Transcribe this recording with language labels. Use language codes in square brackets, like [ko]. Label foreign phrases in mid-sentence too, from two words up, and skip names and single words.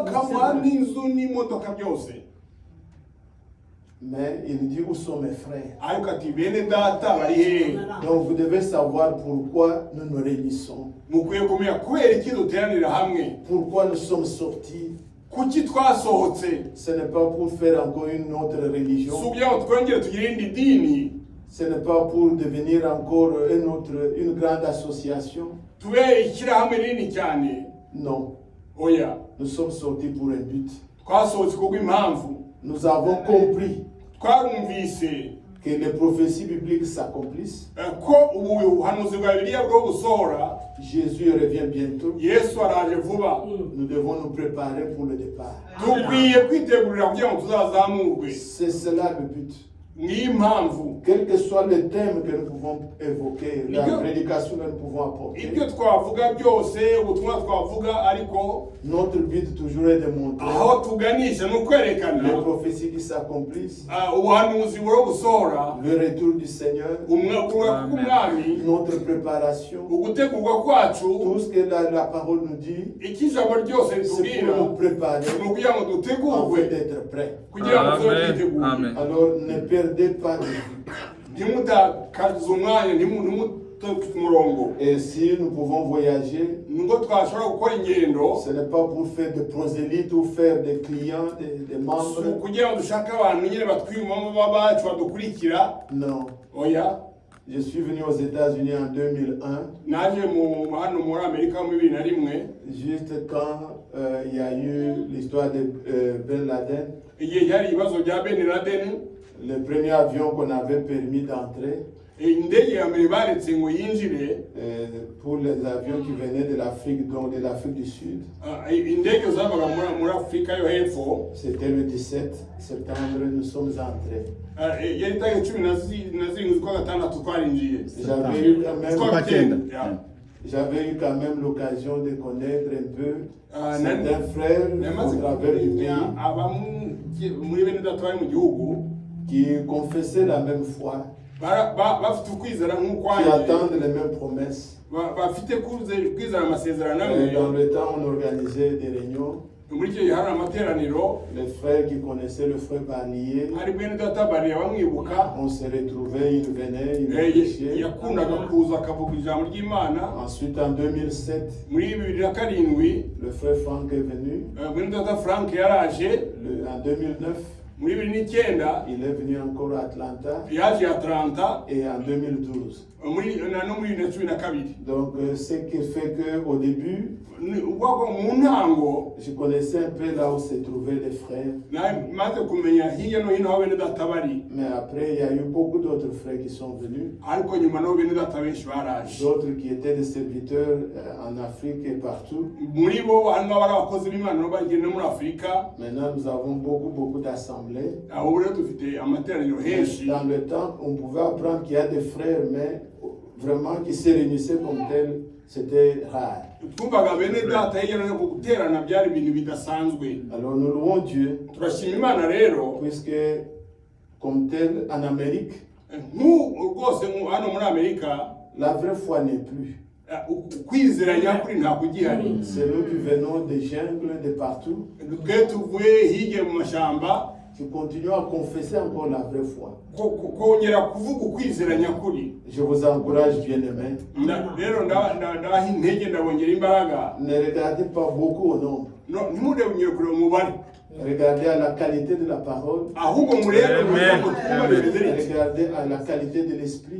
[fr] Mais il dit où sont mes frères. Donc vous devez savoir pourquoi nous nous réunissons. Pourquoi nous sommes sortis. [rw] kuki twasohotse [fr] Ce n'est pas pour faire encore une autre religion. [rw] kugira ngo twongere tugire indi dini, [fr] Ce n'est pas pour devenir encore une grande association. [rw] tube ishyirahamwe rinini cyane. [fr] Non. [rw] Oya, [fr] Nous sommes sortis pour un but. [rw] twasohotse kubw'impamvu [fr] Nous avons compris [rw] twarumvise [fr] que les prophéties bibliques s'accomplissent. [rw] ko ubuhanuzi bwa Bibiliya bwo gusohora. [fr] Jésus revient bientôt. [rw] Yesu araje vuba. [fr] Nous devons nous préparer pour le départ. [rw] Dukwiye kwitegurira kugira ngo tuzazamurwe. [fr] C'est cela le but. [rw] Niyo mpamvu [fr] Quel que soit le thème que nous pouvons évoquer, la [rw] Ibyo- [fr] prédication que nous pouvons apporter, [rw] ibyo twavuga byose, ubutumwa twavuga, ariko [fr] notre but toujours est de montrer [rw] aho tuganisha ni [fr] les [rw] ukwerekana [fr] prophéties qui s'accomplissent, [rw] ubuhanuzi bwo gusohora, [fr] le retour du Seigneur, [rw] kugaruka k'umwami, [fr] notre préparation, [rw] ugutegurwa kwacu, [fr] tout ce que la parole nous dit, [rw] icyo ijambo ryose [fr] c'est [rw] ritubwira [fr] pour nous préparer [rw] ni ukugira ngo [fr] afin [rw] dutegurwe [fr] d'être prêts. [rw] kugira ngo tube [fr] Amen. [rw] twiteguye. [fr] Amen. Alors ne perdez pas de vue. [rw] Ntimutakaze umwanya, ntimute ku murongo. [fr] Et si nous pouvons voyager, [rw] Nubwo twashobora gukora ingendo, [fr] ce n'est pas pour faire des prosélytes ou faire des clients, des si membres. [rw] ukugira ngo dushake abantu nyine batwiyumvamo bacu badukurikira. [fr] Non. [rw] Oya, [fr] Je suis venu aux États-Unis en 2001, [rw] naje hano muri Amerika mu 2001, [fr] juste quand il y a eu l'histoire de Ben Laden. [rw] igihe hari ibibazo bya Ben Laden. [fr] Le premier avion qu'on avait permis d'entrer [rw] Indege ya mbere baretse ngo yinjire, [fr] pour les avions qui venaient de l'Afrique, donc de l'Afrique du Sud, [rw] indege zavaga muri Afurika yo hepfo, [fr] c'était le 17 septembre, nous sommes entrés. [rw] yari tariki 17 z'ukwa gatandatu twarinjiye. [fr] J'avais eu quand même, [rw] Z'ukwa cyenda. [fr] j'avais eu quand même l'occasion de connaître un peu [rw] nari- [fr] certains frères [rw] namaze [fr] au travers du pays [rw] kumenya muri bene data bari mu gihugu [fr] qui confessaient la même foi, [rw] bafite ukwizera [fr] qui [rw] nk'ukwanjye, [fr] attendent les mêmes promesses. [rw] bafite kwizera amasezerano [fr] Dans [rw] amwe. [fr] le temps, on organisait des réunions. [rw] Muri icyo gihe hari amateraniro, [fr] Les frères qui connaissaient le frère Barnier, [rw] hari bene data bariya bamwibuka, [fr] on se retrouvait, il venait, il prêchait. [rw] yakundaga kuza akavuga ijambo ry'Imana. [fr] Ensuite, en 2007, [rw] Muri 2007 [fr] le frère Franck est venu. [rw] bene data Frank yaraje. [fr] En 2009, [rw] Muri 2009 [fr] il est venu encore à Atlanta. [rw] yaje Atlanta, [fr] Et en 2012. [rw] no muri 2012. [fr] Donc, ce qui fait qu'au début, [rw] Ubwo mu ntango [fr] je connaissais un peu là où se trouvaient les frères. [rw] maze kumenya hirya no hino aho bene data bari, [fr] Mais après, il y a eu beaucoup d'autres frères qui sont venus. [rw] ariko nyuma nabo bene data benshi baraje. [fr] D'autres qui étaient des serviteurs en Afrique et partout. [rw] Muri bo harimo abari abakozi b'Imana nabo bagiye no muri Afurika. [fr] Maintenant, nous avons beaucoup d'assemblées. [rw] Abo rero dufite amateraniro henshi. [fr] Dans le temps, on pouvait apprendre qu'il y a des frères, mais vraiment qui se réunissaient comme tels, c'était rare. [rw] Twumvaga bene data hirya no hino ku guterana byari ibintu bidasanzwe. [fr] Alors nous louons Dieu, [rw] Turashima Imana rero, [fr] puisque comme tel, en Amérique, [rw] rwose hano muri Amerika [fr] la vraie foi n'est plus. [rw] ukwizera nyakuri ntabwo ugihari. [fr] C'est nous qui venons des jungles, de partout, [rw] Twe tuvuye hirya mu mashyamba, [fr] qui continuons à confesser encore la vraie foi. [rw] kongera kuvuga ukwizera nyakuri. [fr] Je vous encourage, bien-aimés. [rw] Rero ndaha intege ndabongera imbaraga. [fr] Ne regardez pas beaucoup au nombre. [rw] Ntimurebe kureba umubare, [fr] Regardez à la qualité de la parole. [rw] ahubwo murebe [fr] Amen. Regardez à la qualité de l'esprit.